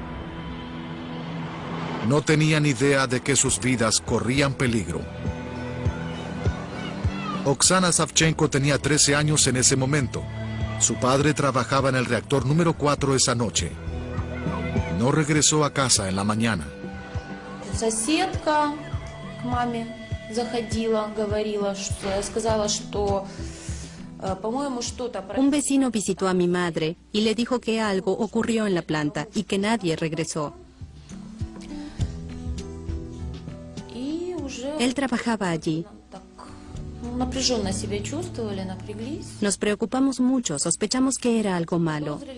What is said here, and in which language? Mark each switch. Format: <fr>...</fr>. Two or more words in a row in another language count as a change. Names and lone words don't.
<es>No tenían idea de que sus vidas corrían peligro. Oksana Savchenko tenía 13 años en ese momento. Su padre trabajaba en el reactor número 4 esa noche. No regresó a casa en la mañana.</es> <ru>Соседка к маме заходила, говорила, что я сказала, что</ru> <es>Un vecino visitó a mi madre y le dijo que algo ocurrió en la planta y que nadie regresó. Él trabajaba allí. Nos preocupamos mucho, sospechamos que era algo malo.</es>